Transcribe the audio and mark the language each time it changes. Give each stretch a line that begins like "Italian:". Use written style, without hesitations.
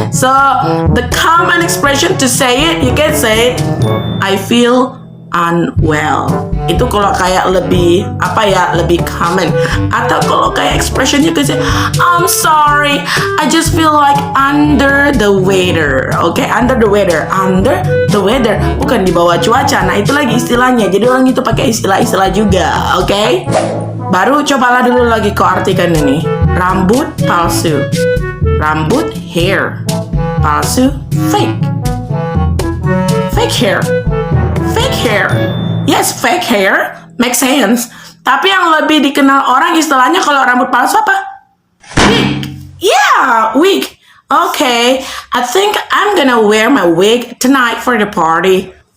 English: So the common expression to say it, you can say it, I feel unwell.
Indonesian: Itu kalau kayak lebih lebih common. Atau kalau kayak
English: expression you can say I'm sorry, I just feel like under the weather. Okay, under the weather. Under the weather
Indonesian: bukan di bawah cuaca. Nah itu lagi istilahnya. Jadi orang itu pakai istilah-istilah juga. Okay, baru cobalah dulu lagi kau artikan ini. Rambut palsu. Rambut hair. Palsu
English: fake. Fake hair. Fake hair. Yes, fake hair makes sense.
Indonesian: Tapi yang lebih dikenal orang istilahnya kalau rambut palsu apa?
English: Wig. Yeah, wig. Okay, I think I'm gonna wear my wig tonight for the party.